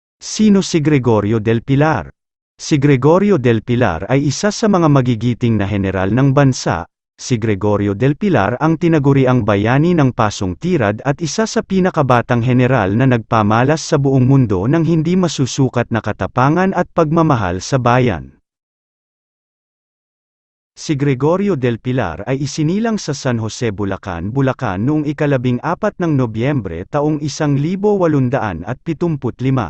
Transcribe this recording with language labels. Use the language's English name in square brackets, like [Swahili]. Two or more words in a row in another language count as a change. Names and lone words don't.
[Filipino] Sino si Gregorio del Pilar? Si Gregorio del Pilar ay isa sa mga magigiting na heneral ng bansa. Si Gregorio del Pilar ang tinaguriang bayani ng Pasong Tirad at isa sa pinakabatang heneral na nagpamalas sa buong mundo ng hindi masusukat na katapangan at pagmamahal sa bayan. Si Gregorio del Pilar ay isinilang sa San Jose, Bulacan, noong 14 ng Nobyembre taong 1875.